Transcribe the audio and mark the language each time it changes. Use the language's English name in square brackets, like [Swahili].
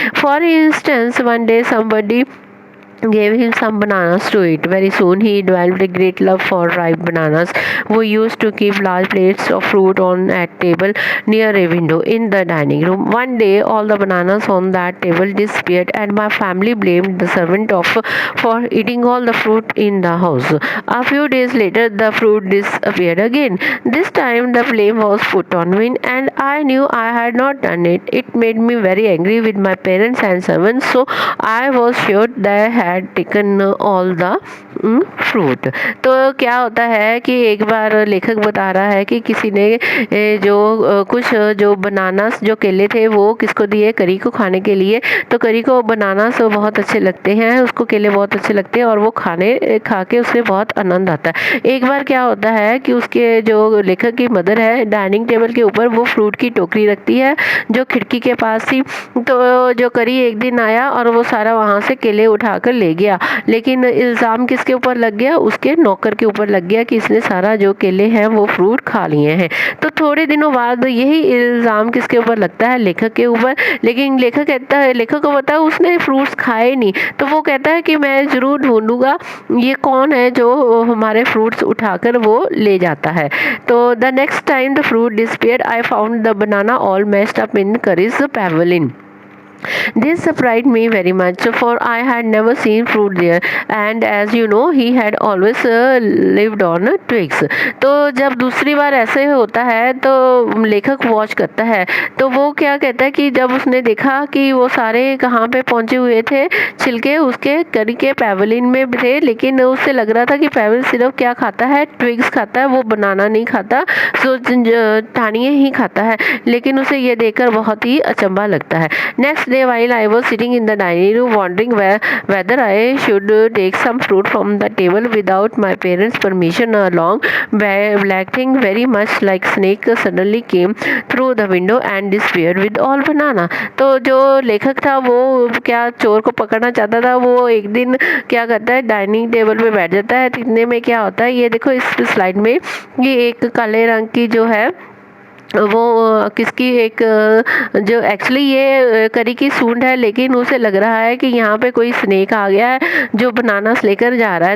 [English] For instance one day somebody gave him some bananas to eat. Very soon he developed a great love for ripe bananas. We used to keep large plates of fruit on a table near a window in the dining room. One day all the bananas on that table disappeared and my family blamed the servant for eating all the fruit in the house. A few days later the fruit disappeared again. This time the blame was put on me and I knew I had not done it. It made me very angry with my parents and servants, so I was sure they had taken all the fruit. [Hindi] तो क्या होता है कि एक बार लेखक बता रहा है कि किसी ने जो कुछ जो बनानास जो केले थे वो किसको दिए, करी को खाने के लिए। तो करी को बनानास बहुत अच्छे लगते हैं, उसको केले बहुत अच्छे लगते हैं और वो खा के उसे बहुत आनंद आता है। एक बार क्या होता है कि उसके जो लेखक की मदर है डाइनिंग टेबल के ऊपर वो फ्रूट की टोकरी रखती है जो खिड़की के पास थी। तो जो करी एक दिन आया और वो सारा वहाँ से केले उठाकर ले गया, लेकिन इल्ज़ाम किसके ऊपर लग गया, उसके नौकर के ऊपर लग गया कि इसने सारा जो केले हैं वो फ्रूट खा लिए हैं। तो थोड़े दिनों बाद यही इल्ज़ाम किसके ऊपर लगता है, लेखक के ऊपर। लेकिन लेखक कहता है, लेखक को पता है उसने फ्रूट्स खाए नहीं, तो वो कहता है कि मैं ज़रूर ढूंढूंगा ये कौन है जो हमारे फ्रूट्स उठाकर वो ले जाता है। [English] तो the next time the fruit disappeared I found the banana all messed up in Kari's pavilion. This surprised me very much, for I had never seen fruit there, and as you know, he had always lived on twigs. [Hindi] तो जब दूसरी बार ऐसे होता है तो लेखक watch करता है, तो वो क्या कहता है कि जब उसने देखा कि वो सारे कहाँ पे पहुँचे हुए थे, छिलके उसके करी के पैवलिन में थे, लेकिन उससे लग रहा था कि पैवलिन सिर्फ क्या खाता है, ट्विग्स खाता है, वो बनाना नहीं खाता, सो टहनियाँ ही खाता है। लेकिन उसे ये देखकर बहुत ही अचंभा लगता है। [English] Next day while I was sitting in the dining room wondering whether I should take some fruit from the table without my parents' permission, a long black thing very much like snake suddenly came through the window and disappeared with all banana. [Hindi] तो जो लेखक था वो क्या चोर को पकड़ना चाहता था, वो एक दिन क्या करता है डाइनिंग टेबल पे बैठ जाता है। इतने में क्या होता है ये देखो इस स्लाइड में, ये एक काले रंग की जो है वो किसकी एक जो एक्चुअली ये करी की सूंड है, लेकिन उसे लग रहा है कि यहाँ पे कोई स्नेक आ गया है जो बनानास लेकर जा रहा है।